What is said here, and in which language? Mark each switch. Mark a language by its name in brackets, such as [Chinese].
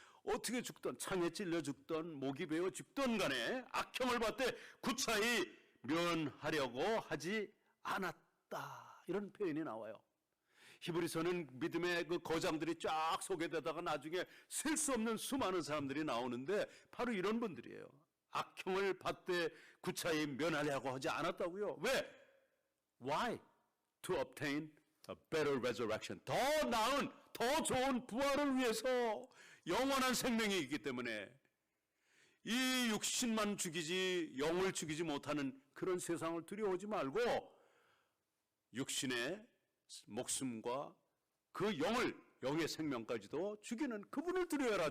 [Korean] 어떻게 죽던, 창에 찔려 죽던, 목이 베어 죽던 간에 악형을 받되 구차히 면하려고 하지 않았다. 이런 표현이 나와요. 히브리서는 믿음의 그 거장들이 쫙 소개되다가 나중에 셀 수 없는 수많은 사람들이 나오는데 바로 이런 분들이에요. 악형을 받되 구차히 면하려고 하지 않았다고요. 왜? [English] Why? To obtain a better resurrection. [Korean] 더 나은, 더 좋은 부활을 위해서 영원한 생명이 있기 때문에 이 육신만 죽이지 영을 죽이지 못하는 그런 세상을 두려워하지 말고 육신의 목숨과 그 영의 생명까지도 죽이는 그분을 두려워하라.